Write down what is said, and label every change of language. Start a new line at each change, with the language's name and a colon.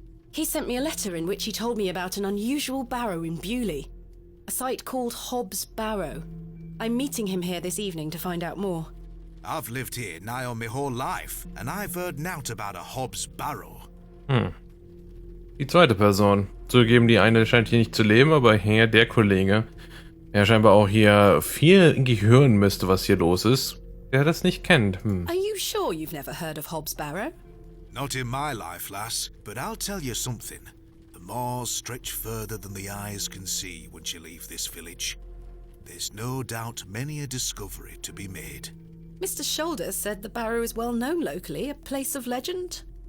English: He sent me a letter in which he told me about an unusual barrow in Bewley. A site called Hob's Barrow. I'm meeting him here this evening to find out more. I've lived here nigh on my whole life, and I've heard naught about a Hob's Barrow.
German: Die zweite Person. Zugegeben, die eine scheint hier nicht zu leben, aber hier der Kollege, der scheinbar auch hier viel gehören müsste, was hier los ist, der das nicht kennt.
English: Are you sure you've never heard of Hob's Barrow? Not in my life, lass, but I'll tell you something. The moors stretch further than the eyes can see once you leave this village. There's no doubt many a discovery to be made. Mr. Shoulder said the barrow is well known locally, a place of legend.